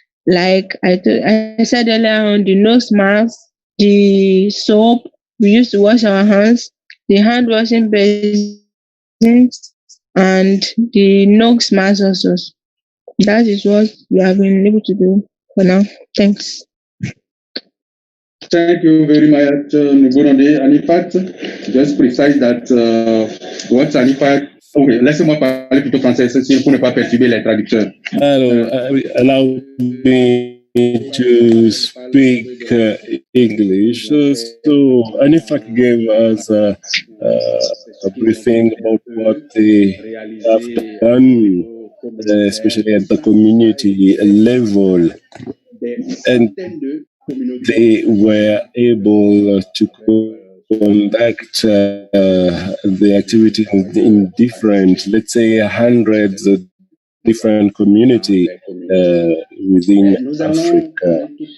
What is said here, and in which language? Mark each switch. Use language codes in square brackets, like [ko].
[en] Like I said earlier on, the nose mask, the soap we used to wash our hands, the hand washing basins, and the nose mask also. That is what we have been able to do for now. Thanks. Thank you very much, Nugbonode. And in fact, just precise that what's an impact. [fr] Okay, laissez-moi parler plutôt français, pour ne pas perturber les traducteurs. [en] Allow me to speak English. So Anifak gave us a briefing about what they have done, especially at the community level, and they were able to conduct the activity in different, let's say, hundreds of different communities within Africa.